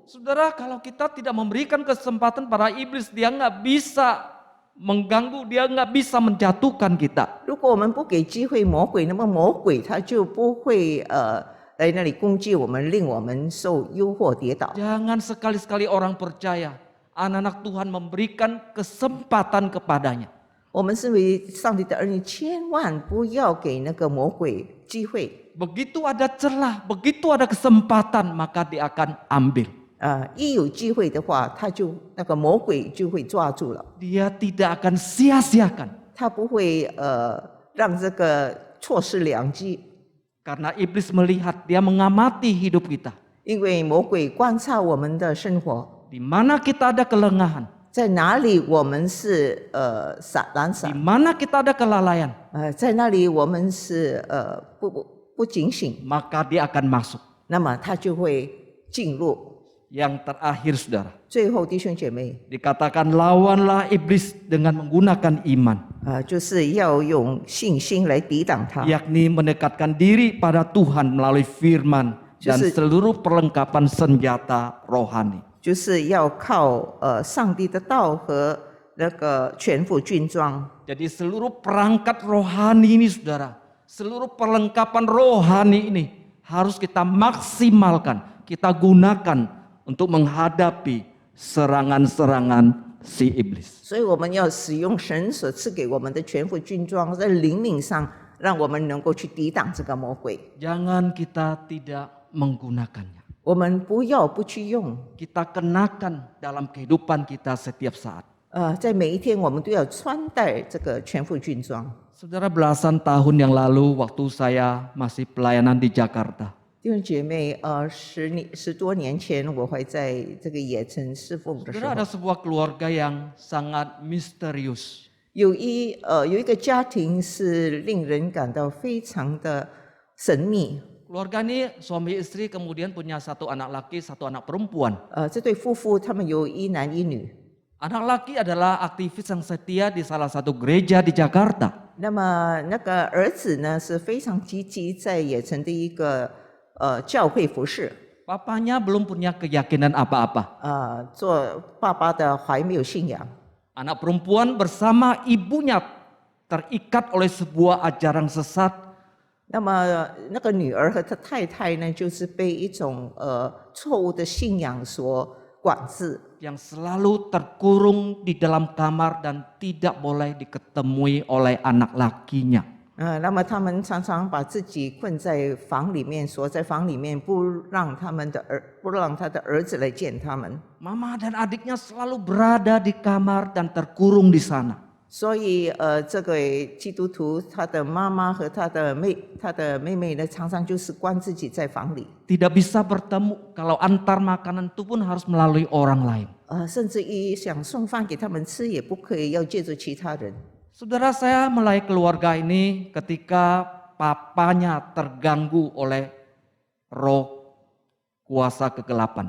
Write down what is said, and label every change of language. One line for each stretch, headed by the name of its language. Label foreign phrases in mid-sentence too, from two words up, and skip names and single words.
Indonesian: Saudara, kalau kita tidak memberikan kesempatan pada iblis, dia nggak bisa mengganggu, dia nggak bisa menjatuhkan kita.
Chinese: 如果我们不给机会魔鬼，那么魔鬼他就不会来那里攻击我们，令我们受诱惑跌倒。
Indonesian: Jangan sekali-sekali orang percaya, anak-anak Tuhan memberikan kesempatan kepadanya.
Chinese: 我们身为上帝的儿女，千万不要给那个魔鬼机会。
Indonesian: Begitu ada celah, begitu ada kesempatan, maka dia akan ambil.
Chinese: 一有机会的话，那个魔鬼就会抓住了，
Indonesian: Dia tidak akan sia-siakan.
Chinese: 他不会让这个错失良机，
Indonesian: Karena iblis melihat, dia mengamati hidup kita.
Chinese: 因为魔鬼观察我们的生活，
Indonesian: Di mana kita ada kelengahan,
Chinese: 在哪里我们是懒
Indonesian: di
Chinese: 散，
Indonesian: mana kita ada kelalaian,
Chinese: 在那里我们是不警醒，
Indonesian: maka dia akan masuk.
Chinese: 那么他就会进入。
Indonesian: Yang terakhir, saudara,
Chinese: 最后，弟兄姐妹，
Indonesian: dikatakan lawanlah iblis dengan menggunakan iman,
Chinese: 就是要用信心来抵挡他，
Indonesian: yakni mendekatkan diri pada Tuhan melalui firman dan Justru- seluruh perlengkapan senjata rohani.
Chinese: 就是要靠上帝的道和那个全副军装。
Indonesian: Jadi seluruh perangkat rohani ini, saudara, seluruh perlengkapan rohani ini harus kita maksimalkan, kita gunakan untuk menghadapi serangan-serangan si iblis.
Chinese: 所以我们要使用神所赐给我们的全副军装，在灵命上，让我们能够去抵挡这个魔鬼。
Indonesian: Jangan kita tidak menggunakannya.
Chinese: 我们不要不去用，
Indonesian: Kita kenakan dalam kehidupan kita setiap saat.
Chinese: 在每一天我们都要穿戴这个全副军装。
Indonesian: Saudara, belasan tahun yang lalu waktu saya masih pelayanan di Jakarta,
Chinese: 弟兄姐妹，十多年前，我还在这个野城侍奉的时
Indonesian: saudara,
Chinese: 候
Indonesian: ada，sebuah keluarga yang sangat misterius.
Chinese: 有一个家庭是令人感到非常的神秘。
Indonesian: Keluarga ini suami istri kemudian punya satu anak laki, satu anak perempuan.
Chinese: 这对夫妇他们有一男一女。
Indonesian: Anak laki adalah aktivis yang setia di salah satu gereja di Jakarta.
Chinese: 那么那个儿子呢是非常积极在野城的一个教会服侍。
Indonesian: Papanya belum punya keyakinan apa-apa.
Chinese: 做爸爸的还没有信仰。
Indonesian: Anak perempuan bersama ibunya terikat oleh sebuah ajaran sesat
Chinese: 那么那个女儿和她太太呢，就是被一种错误的信仰所管制。
Indonesian: yang selalu terkurung di dalam kamar dan tidak boleh diketemui oleh anak lakinya.
Chinese: 那么他们常常把自己困在房里面，锁在房里面，不让他的儿子来见他们。
Indonesian: Mama dan adiknya selalu berada di kamar dan terkurung di sana.
Chinese: 所以这个基督徒他的妈妈和他的妹妹呢，常常就是关自己在房里，
Indonesian: Tidak bisa bertemu, kalau antar makanan itu pun harus melalui orang lain.
Chinese: 甚至于想送饭给他们吃也不可以，要借助其他人。
Indonesian: Saudara, saya mulai keluarga ini ketika papanya terganggu oleh roh kuasa kegelapan.